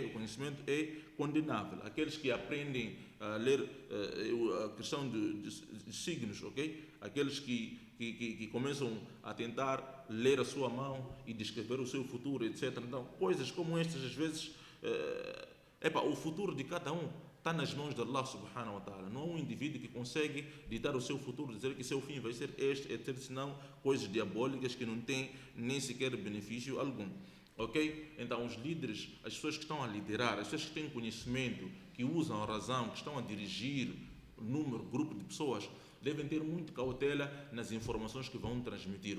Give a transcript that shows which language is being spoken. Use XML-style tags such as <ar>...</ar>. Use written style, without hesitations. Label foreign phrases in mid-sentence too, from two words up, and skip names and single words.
<pt>O conhecimento é condenável. Aqueles que aprendem a ler a questão de signos, ok? Aqueles que começam a tentar ler a sua mão e descrever o seu futuro, etc. Então, coisas como estas, às vezes, o futuro de cada um está nas mãos de Allah</pt> <ar>سبحانه وتعالى.</ar> <pt>Não há um indivíduo que consegue ditar o seu futuro, dizer que seu fim vai ser este, etc. Senão coisas diabólicas que não têm nem sequer benefício algum. Ok? Então, os líderes, as pessoas que estão a liderar, as pessoas que têm conhecimento, que usam a razão, que estão a dirigir grupo de pessoas, devem ter muito cautela nas informações que vão transmitir.</pt>